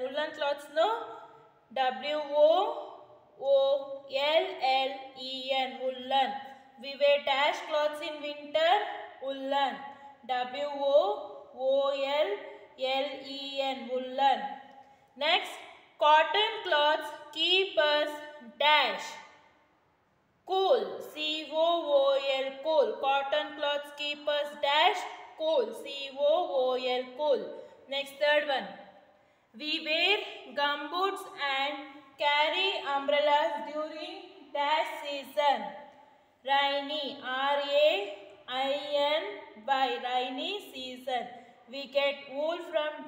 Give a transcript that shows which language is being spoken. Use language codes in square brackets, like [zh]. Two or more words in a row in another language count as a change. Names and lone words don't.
[en] Woolen cloths, no? W-O-O-L-L-E-N. Woolen. We wear dash cloths in winter. Woolen. W-O-O-L-L-E-N. Woolen. Next, cotton cloths keep us dash cool. C-O-O-L, cool. Cotton cloths keep us dash cool. C-O-O-L, cool. Next, third one. We wear gumboots and carry umbrellas during dash season. Rainy. R-A-I-N-Y. Rainy season. We get wool from...